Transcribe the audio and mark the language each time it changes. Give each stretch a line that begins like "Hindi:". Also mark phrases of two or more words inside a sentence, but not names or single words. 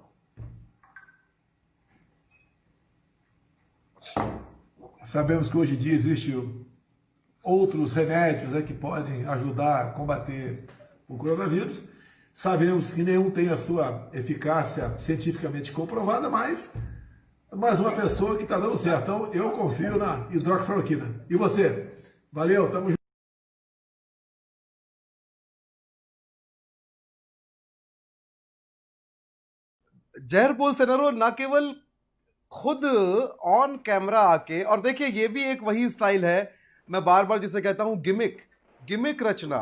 Portuguese: Sabemos que hoje em dia existem outros remédios que podem ajudar a combater o coronavírus. Sabemos que nenhum tem a sua eficácia cientificamente comprovada, mas mais uma pessoa que está dando certo. Então, eu confio na hidroxicloroquina. E você? Valeu, tamo junto.
Hindi: जहर बोल्सोनारो ना केवल खुद
English: on camera
Hindi: आके, और देखिए ये भी एक वही स्टाइल है, मैं बार बार जिसे कहता हूं गिमिक, गिमिक रचना।